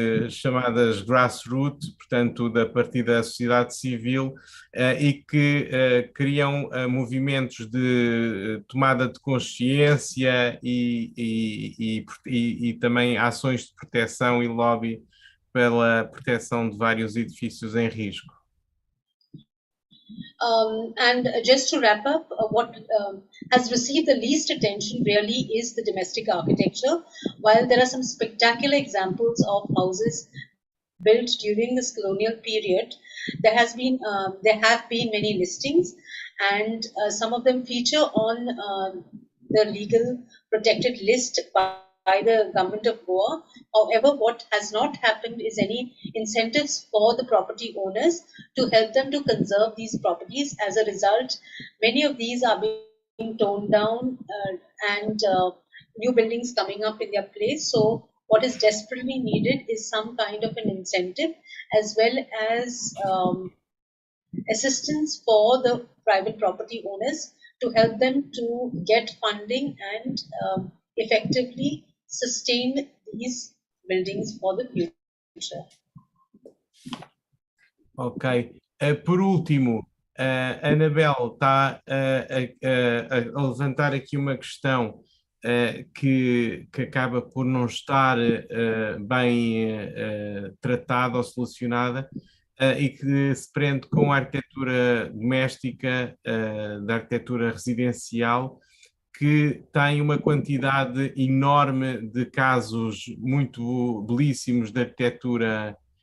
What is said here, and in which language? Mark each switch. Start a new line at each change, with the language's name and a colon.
Portuguese: chamadas grassroots, portanto, da partir da sociedade civil, e que criam movimentos de tomada de consciência e também ações de proteção e lobby pela proteção de vários edifícios em risco.
English: And just to wrap up, what has received the least attention really is the domestic architecture. While there are some spectacular examples of houses built during this colonial period, there have been many listings, and some of them feature on the legal protected list by the government of Goa. However, what has not happened is any incentives for the property owners to help them to conserve these properties. As a result, many of these are being torn down and new buildings coming up in their place. So what is desperately needed is some kind of an incentive as well as assistance for the private property owners to help them to get funding and effectively sustain these buildings for the future. Ok.
Portuguese: Por último, a Annabel está a levantar aqui uma questão que acaba por não estar bem tratada ou solucionada, e que se prende com a arquitetura doméstica, da arquitetura residencial, que tem uma quantidade enorme de casos muito belíssimos de arquitetura